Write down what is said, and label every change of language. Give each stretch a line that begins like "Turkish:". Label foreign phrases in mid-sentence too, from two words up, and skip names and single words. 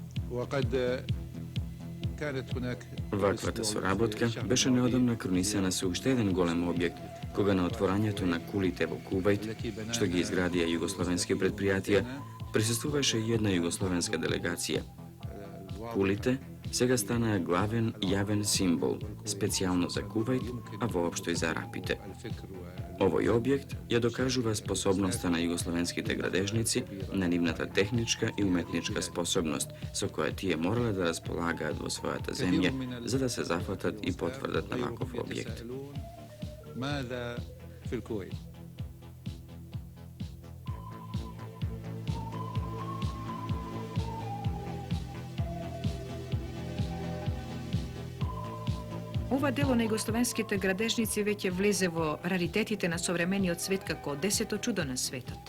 Arabic: وقد كانت هناك
Macedonian: Ваквата соработка беше неодамна кронисана со уште еден голем објект, кога на отворањето на кулите во Кувајт, што ги изградија југословенски предпријатија, присуствуваше и една југословенска делегација. Кулите сега станаа главен јавен символ, специјално за Кувајт, а воопшто и за арапите. Овој објект ја докажува способноста на југословенските градежници, на нивната техничка и уметничка способност, со која тие морале да располагаат во својата земја, за да се зафатат и потврдат на ваков објект.
Arabic: ماذا في الكويت؟
Macedonian: Ова дело на југословенските градежници веќе влезе во раритетите на современиот свет како 10-то чудо на светот.